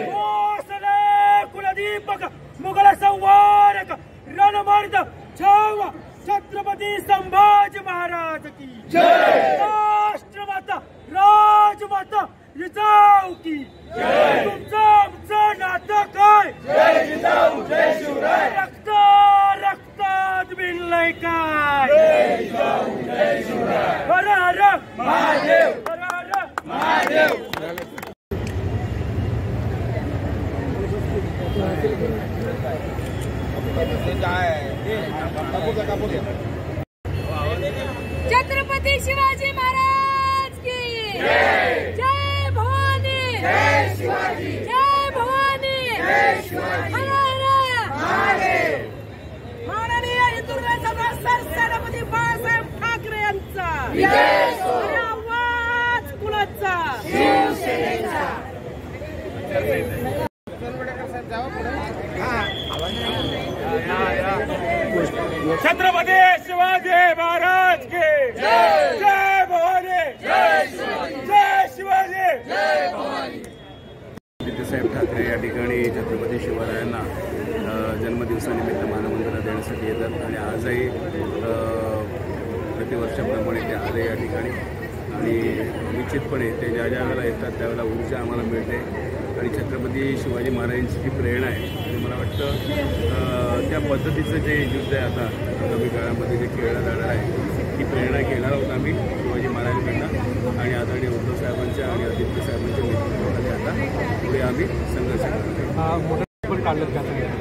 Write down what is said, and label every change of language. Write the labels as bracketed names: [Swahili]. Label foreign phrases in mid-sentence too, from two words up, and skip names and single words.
[Marathi] कोसले कुलदीपक मुघल संवारक रणमर्द छावा छत्रपती संभाजी महाराज [Hindi] की जय. [Marathi] राष्ट्रमाता राजमाता जिजाऊ [Hindi] की जय. [Marathi] तुमचं आमचं नातं काय? जय जिजाऊ जय शिवराय. रक्तात भिनलंय काय? जय जिजाऊ जय शिवराय. हर हर महादेव, हर हर महादेव. छत्रपती शिवाजी महाराज [Hindi] की जय. [Marathi] जय भवानी, जय शिवाजी, जय भवानी, जय शिवाजी. हर हर महादेव. माननीय हिंदुत्व सम्राट सरसेनापती बाळासाहेब ठाकरे यांचा आणि आवाज कुणाचा? शिवसेनेचा. छत्रपती शिवाजी महाराज [Hindi] की जय. [Marathi] जय भवानी, जय शिवाजी, जय शिवाजी, जय भवानी. साहेब ठाकरे या ठिकाणी छत्रपती शिवरायांना जन्मदिवसानिमित्त मानवंदना देण्यासाठी येतात आणि आजही प्रतिवर्षाप्रमाणे ते आले या ठिकाणी. आणि निश्चितपणे ते ज्या ज्या वेळेला येतात त्यावेळेला ऊर्जा आम्हाला मिळते आणि छत्रपती शिवाजी महाराजांची जी प्रेरणा आहे आणि मला वाटतं त्या पद्धतीचं जे युद्ध आहे आता आगामी काळामध्ये जे खेळलं जाणार आहे ती प्रेरणा घेणार आहोत आम्ही शिवाजी महाराजांकडनं आणि आदरणीय उद्धव साहेबांच्या आणि आदित्य साहेबांच्या नेतृत्वाखाली आता पुढे आम्ही संघर्ष करणार आहे.